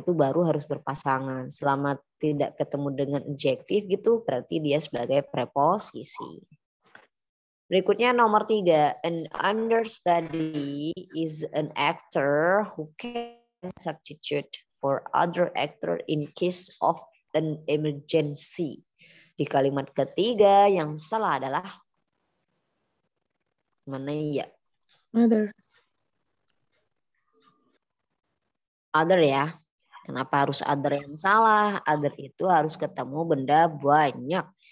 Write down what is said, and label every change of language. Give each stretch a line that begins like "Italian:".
Indonesian: Itu baru harus berpasangan. Selama tidak ketemu dengan adjektif gitu, berarti dia sebagai preposisi. Berikutnya nomor 3,
English: an understudy is an actor who can substitute for other actor in case of an emergency.
Indonesian: Di kalimat ketiga yang salah adalah mana ya? Other ya. Kenapa harus other yang salah? Other itu harus ketemu benda banyak.